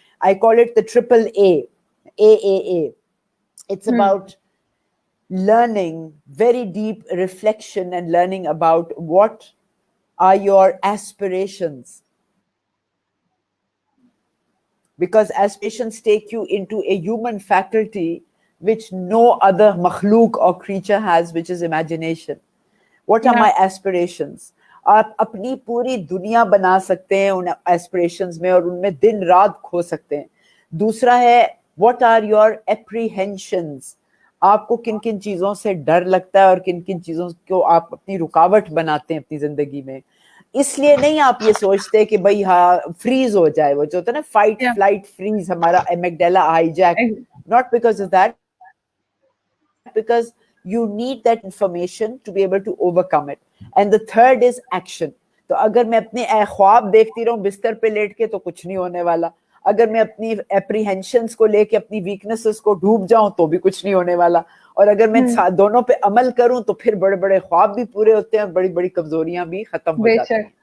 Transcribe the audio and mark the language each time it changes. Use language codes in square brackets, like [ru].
[en] I call it the triple A, AAA. It's about learning, very deep reflection and learning about what are your aspirations. Because aspirations take you into a human faculty which no other makhluk or creature has, which is imagination. What are my aspirations? [hi] आप अपनी पूरी दुनिया बना सकते हैं उन aspirations में और उनमें दिन रात खो सकते हैं. दूसरा है, [en] what are your apprehensions? [hi] आपको किन किन चीजों से डर लगता है और किन किन चीजों को आप अपनी रुकावट बनाते हैं अपनी जिंदगी में. इसलिए नहीं आप ये सोचते कि भाई हाँ फ्रीज हो जाए, वो जो होता है ना फाइट फ्लाइट फ्रीज, हमारा amygdala hijack. [en] Not because of that, because you need that information to be able to overcome it. And the third is action. [hi] तो अगर मैं अपने ख्वाब देखती रहूं बिस्तर पे लेट के तो कुछ नहीं होने वाला. अगर मैं अपनी एप्रीहेंशंस को लेके अपनी वीकनेसेस को डूब जाऊं तो भी कुछ नहीं होने वाला. और अगर मैं दोनों पे अमल करूं तो फिर बड़े बड़े ख्वाब भी पूरे होते हैं, बड़ी बड़ी कमजोरियां भी खत्म हो जाती हैं.